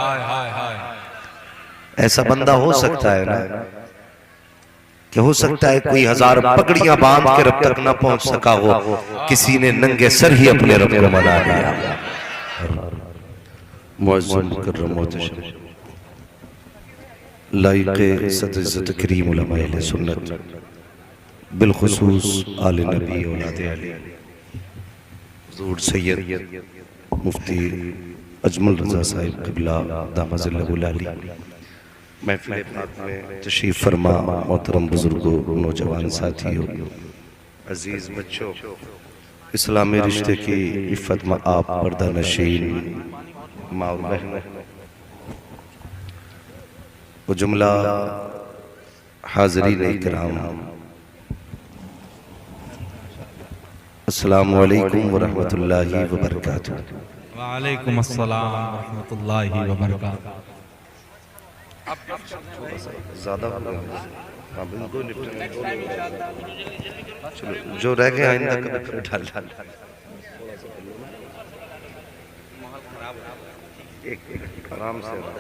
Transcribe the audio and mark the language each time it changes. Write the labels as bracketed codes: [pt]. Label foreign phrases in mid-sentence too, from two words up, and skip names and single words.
[ur] ایسا بندہ ہو سکتا ہے نا، کہ ہو سکتا ہے کوئی ہزار پگڑیاں باندھ کے رب تک نہ پہنچ سکا ہو، کسی نے ننگے سر ہی اپنے رب کو منا لیا. معظم مکرم محتشم لائقِ صد کریم علمائے اہلِ سنت بالخصوص آلِ نبی اولادِ علی حضور سید مفتی اجمل رضا صاحب قبلہ [ar] دام ظله علي [ur] محفلِ پاک میں تشریف فرما، محترم بزرگوں، نوجوان ساتھیوں، عزیز بچوں، اسلامی رشتے کی عفت میں آپ پردہ نشین ماں اور بہنوں، وہ جملہ حاضرینِ اکرام, [ar] السلام عليكم ورحمة الله وبركاته. وعليكم السلام ورحمة الله وبركاته. [ur] زیادہ چلو جو رہ گئے آئندہ کبھی پھر ڈھال ایک آرام سے